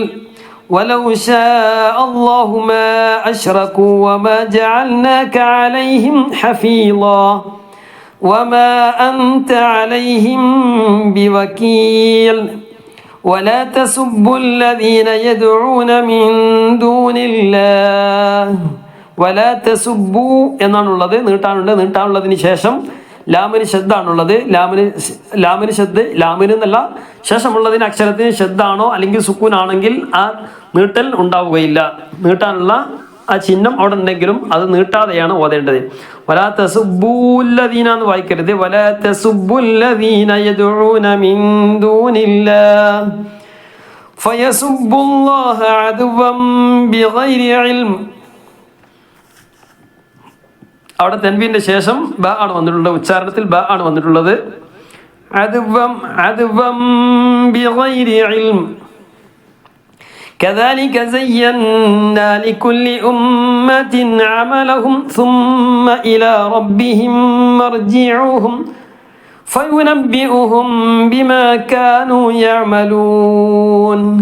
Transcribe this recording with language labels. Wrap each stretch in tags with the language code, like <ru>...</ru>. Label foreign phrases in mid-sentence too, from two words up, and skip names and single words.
<ar>ولو شاء الله ما أشركوا وما جعلناك عليهم حفيظا وما أنت عليهم بوكيل. ولا تسبوا الذين يدعون من دون الله. ولا تسبوا</ar> <ml>എന്നാണുള്ളത്, നീട്ടാനുള്ളതിന് ശേഷം ലാമിന് ശബ്ദാണുള്ളത്. ലാമിന് എന്നല്ല, ശേഷമുള്ളതിന് അക്ഷരത്തിന് ശബ്ദാണോ അല്ലെങ്കിൽ സുക്കൂനാണെങ്കിൽ ആ നീട്ടൽ ഉണ്ടാവുകയില്ല. നീട്ടാനുള്ള ആ ചിഹ്നം അവിടെ ഉണ്ടെങ്കിലും അത് നീട്ടാതെയാണ് ഓതേണ്ടത്.</ml> <ar>ولا تسبوا الذين</ar> <ml>എന്ന് വായിക്കരുത്.</ml> <ar>ولا تسبوا الذين يدعون من دون الله فيسبوا الله عدوا بغير علم.</ar> <ml>അവിടെ തൻവീന്റെ ശേഷം ബ ആണ് വന്നിട്ടുള്ളത്, ഉച്ചാരണത്തിൽ ബ ആണ് വന്നിട്ടുള്ളത്.</ml> <ar>عدوا بغير علم. كذلك زينا لكل أمة عملهم ثم إلى ربهم مرجعهم فينبئهم بما كانوا يعملون.</ar>